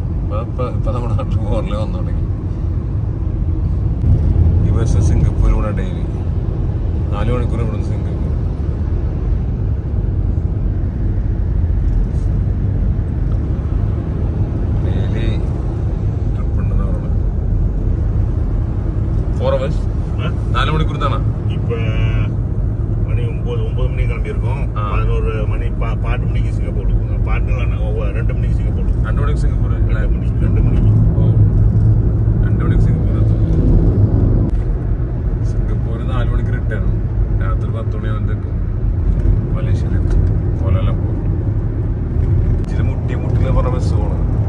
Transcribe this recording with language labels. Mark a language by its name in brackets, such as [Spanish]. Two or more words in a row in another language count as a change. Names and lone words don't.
[Malayalam] ഇപ്പം നമ്മുടെ നാട്ടിൽ 4 ലൈൻ വന്നു തുടങ്ങി. ഈ ബസ് സിംഗപ്പൂരിലൂടെ ഡെയിലി 4 മണിക്കൂർ ഇവിടെ നിന്ന് സിംഗപ്പൂർ. ഡെയിലി ട്രിപ്പ് ഉണ്ടെന്ന് പറയുന്നത്. 4 hours 4 മണിക്കൂർ தானா? [Tamil] இப்போ மணி 9 மணி கிளம்பியிருக்கோம். 11 மணி 12 மணிக்கு சிங்கப்பூர் இருக்கும். 2 மணிக்கு சிங்கப்பூர். [Malayalam] 2 മണിക്ക് സിംഗപ്പൂർ. [Tamil] 2 மணிக்கு. [Malayalam] ഓ 2 മണിക്ക് സിംഗപ്പൂർ എത്തും. സിംഗപ്പൂർ 4 മണിക്ക് റിട്ടേൺ. രാത്രി 10 മണിയാകുമ്പോഴത്തേക്കും മലേഷ്യയിലെത്തും. കോലാലംപൂർ. ഇച്ചിരി മുട്ടിലെ പറഞ്ഞ ബസ് പോകണം.